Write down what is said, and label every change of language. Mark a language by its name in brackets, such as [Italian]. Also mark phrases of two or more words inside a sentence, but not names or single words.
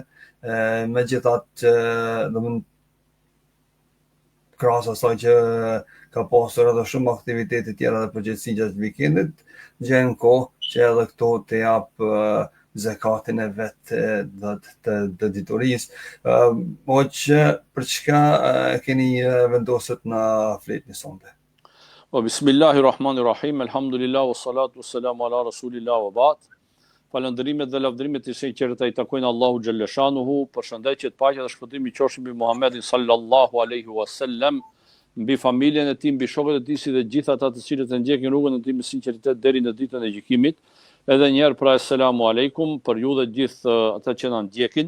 [Albanian] Megjithatë, domethënë krahas asaj që ka pasur edhe shumë aktivitete tjera dhe përgjithësi gjatë vikendit, gjen kohë që edhe këto të jap zakatin e vet të editorisë. Hoqë, për çka keni vendosur na fletni sonte? [Arabic] Po بسم الله الرحمن الرحيم، الحمد لله والصلاة والسلام على رسول الله وبعد. [Albanian] Falënderimet dhe lavdërimet i sinqerta i takojnë Allahu xhallashanuhu, përshëndetje të paqja dhe shpëtimi qofshin mbi Muhammedin [Arabic] صلى الله عليه وسلم, [Albanian] mbi familjen e tij, mbi shokët e tij, si dhe gjithë ata të cilët e ndjekin rrugën e tij me sinqeritet deri në ditën e gjykimit. Edhe një herë pra [Arabic] السلام عليكم [Albanian] për ju dhe gjithë ata që na ndjekin.